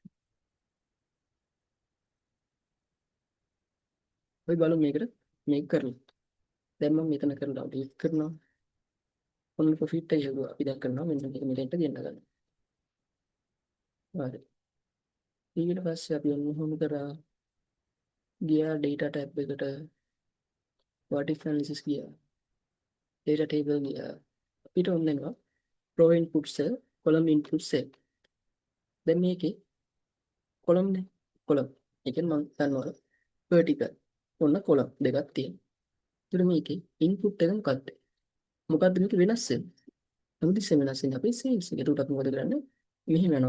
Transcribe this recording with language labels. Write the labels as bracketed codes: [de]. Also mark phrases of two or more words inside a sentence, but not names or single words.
[si] ඔය බලමු මේකට මේක කරලා. දැන් මම මෙතන කරලා ඩිලීට් කරනවා. ඔන්න ප්‍රොෆිට් එක හදුවා. අපි දැන් කරනවා මෙන්න මේක මෙතෙන්ට ගෙන්න ගන්න. හරි. ඊට පස්සේ අපි ඔන්න හොම කරා ගියා [en] data tab [si] එකට [en] what if analysis [si] ගියා. [en] data table [si] ගියා. අපිට ඔන්න එනවා [en] row input cell, column input cell. [si] දැන් මේකේ column නේ. column. ඒ කියන්නේ මම ගන්නවා vertical. ඔන්න column දෙකක් තියෙනවා. ඒතර මේකේ input එක මොකක්ද? මොකද්ද මේක වෙනස් වෙන්නේ? හැමතිස්සෙම වෙනස් වෙන්නේ අපේ sales එක. ඒකට අපි මොකද කරන්නේ? මෙහෙම යනවා.